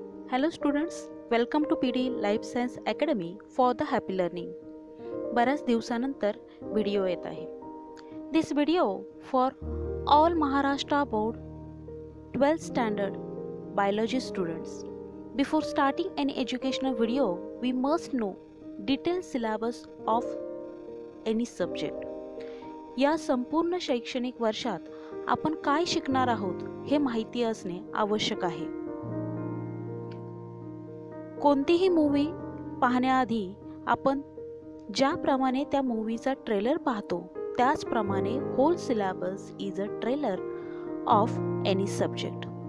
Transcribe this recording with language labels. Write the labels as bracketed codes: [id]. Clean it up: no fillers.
[en] Hello students, welcome to PD Life Science Academy for the Happy Learning. [mr] बऱ्याच दिवसानंतर video येत आहे. [en] This video for all Maharashtra Board 12th Standard Biology students. Before starting any educational video, we must know detailed syllabus of any subject. [mr] या संपूर्ण शैक्षणिक वर्षात आपण काय शिकणार आहोत हे माहिती असणे आवश्यक आहे. कोणतीही मूवी पाहण्याआधी आपण ज्याप्रमाणे त्या मूवीचा ट्रेलर पाहतो त्याचप्रमाणे [en] Whole syllabus is a trailer of any subject.